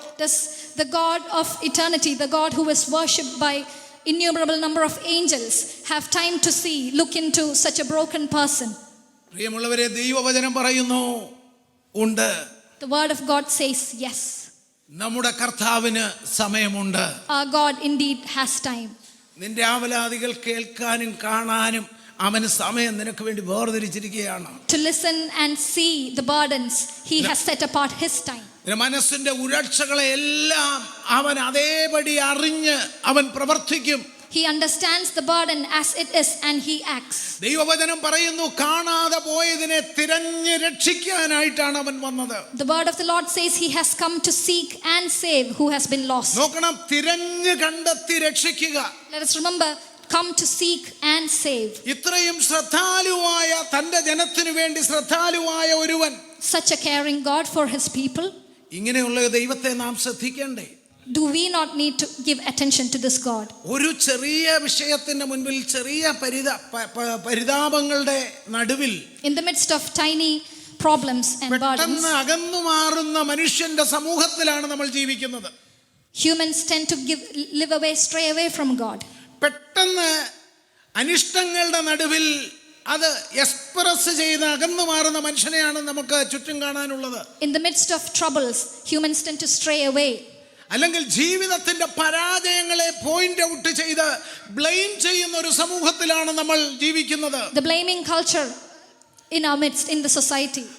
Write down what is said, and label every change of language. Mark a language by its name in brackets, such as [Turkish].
[English] Does the God of eternity, the God who is worshipped by innumerable number of angels have time to see, look into such a broken person? [Malayalam] പ്രിയമുള്ളവരെ, ദൈവവചനം പറയുന്നു ഉണ്ട്. [English] The word of God says yes. [Malayalam] നമ്മുടെ കർത്താവിന് സമയമുണ്ട്. [English] Our God indeed has time. [Malayalam] നിന്റെ ആവലാദികൾ കേൾക്കാനും കാണാനും അവന് സമയം നിനക്ക് വേണ്ടി വേർതിരിച്ചിരിക്കുകയാണ്. [English] To listen and see the burdens, he has set apart his time. [Malayalam] നിന്റെ മനസ്സിന്റെ ഉഴർച്ചകളെ എല്ലാം അവൻ അതേപടി അറിഞ്ഞ് അവൻ പ്രവർത്തിക്കും. [English] He understands the burden as it is and he acts. [Malayalam] ദൈവവചനം പറയുന്നു, കാണാതെ പോയതിനെ തിരഞ്ഞ് രക്ഷിക്കാനായിട്ടാണ് അവൻ വന്നത്. [English] The word of the Lord says he has come to seek and save who has been lost. [Malayalam] നോക്കണം, തിരഞ്ഞ് കണ്ടെത്തി രക്ഷിക്കുക. [English] Let us remember, come to seek and save. [Malayalam] ഇത്രയും ശ്രദ്ധാലുവായ, തന്റെ ജനത്തിനു വേണ്ടി ശ്രദ്ധാലുവായ ഒരുവൻ, [English] Such a caring God for his people. [Malayalam] ഇങ്ങനെയുള്ള ദൈവത്തെ നാം ശ്രദ്ധിക്കണ്ടേ? [English] Do we not need to give attention to this God? [Malayalam] ഒരു ചെറിയ വിഷയത്തിന്റെ മുൻപിൽ, ചെറിയ പരിതാപങ്ങളുടെ നടുവിൽ [English] In the midst of tiny problems and burdens, [Malayalam] പെട്ടെന്ന് അകന്നു മാറുന്ന മനുഷ്യന്റെ സമൂഹത്തിലാണ് നമ്മൾ ജീവിക്കുന്നത്. [English] humans tend to live away, stray away from God. [Malayalam] പെട്ടെന്ന് അനിഷ്ടങ്ങളുടെ നടുവിൽ അത് എക്സ്പ്രസ് ചെയ്ത് അകന്നു മാറുന്ന മനുഷ്യനെയാണ് നമുക്ക് ചുറ്റും കാണാനുള്ളത്. [English] In the midst of troubles, humans tend to stray away. [Malayalam] അല്ലെങ്കിൽ ജീവിതത്തിന്റെ പരാജയങ്ങളെ പോയിന്റ് ഔട്ട് ചെയ്ത് ബ്ലെയിം ചെയ്യുന്ന ഒരു സമൂഹത്തിലാണ് നമ്മൾ ജീവിക്കുന്നത്. [English] The blaming culture in our midst, in the society.